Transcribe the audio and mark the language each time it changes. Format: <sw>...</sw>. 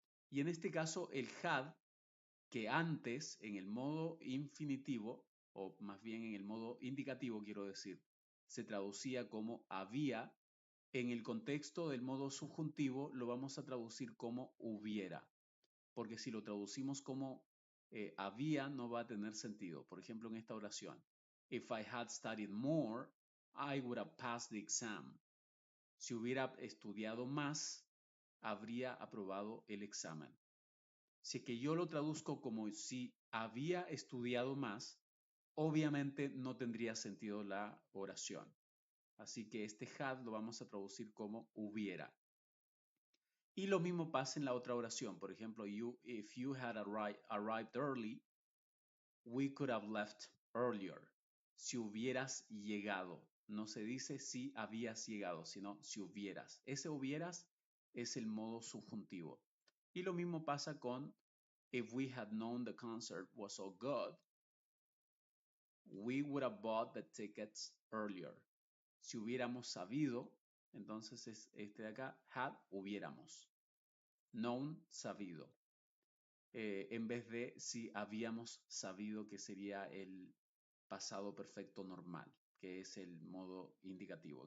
<es>Y en este caso el had, que antes en el modo infinitivo, o más bien en el modo indicativo, quiero decir, se traducía como había, en el contexto del modo subjuntivo lo vamos a traducir como hubiera, porque si lo traducimos como había no va a tener sentido. Por ejemplo, en esta oración,</es> <en>if I had studied more, I would have passed the exam.</en> <es>Si hubiera estudiado más, habría aprobado el examen. Si es que yo lo traduzco como si había estudiado más, obviamente no tendría sentido la oración. Así que este had lo vamos a traducir como hubiera. Y lo mismo pasa en la otra oración. Por ejemplo,</es> <en>if you had arrived early, we could have left earlier.</en> <es>Si hubieras llegado. No se dice si habías llegado, sino si hubieras. Ese hubieras es el modo subjuntivo. Y lo mismo pasa con</es> <en>if we had known the concert was so good, we would have bought the tickets earlier.</en> <es>Si hubiéramos sabido, entonces es este de acá, had, hubiéramos. Known, sabido. En vez de si habíamos sabido, que sería el pasado perfecto normal, que es el modo indicativo.</es>